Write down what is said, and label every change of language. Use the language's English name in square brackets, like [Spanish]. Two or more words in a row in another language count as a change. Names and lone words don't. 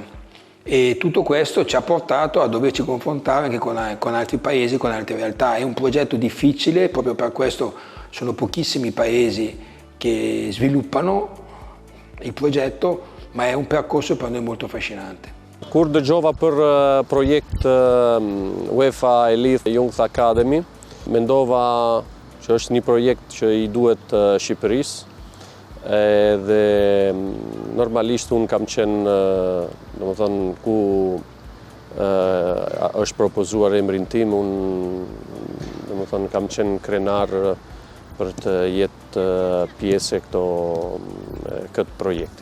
[Italian] E tutto questo ci ha portato a doverci confrontare anche con altri paesi, con altre realtà. È un progetto difficile, proprio per questo sono pochissimi paesi che sviluppano il progetto, ma è un percorso per noi molto affascinante. [Albanian] Kur dëgjova për projekt UEFA Elite Youth Academy, mendova që është një projekt që i duhet Shqipërisë dhe normalisht unë kam qenë, domethënë, ku është propozuar emrin tim, unë domethënë kam qenë krenar për të jetë pjesë e këtë projekti.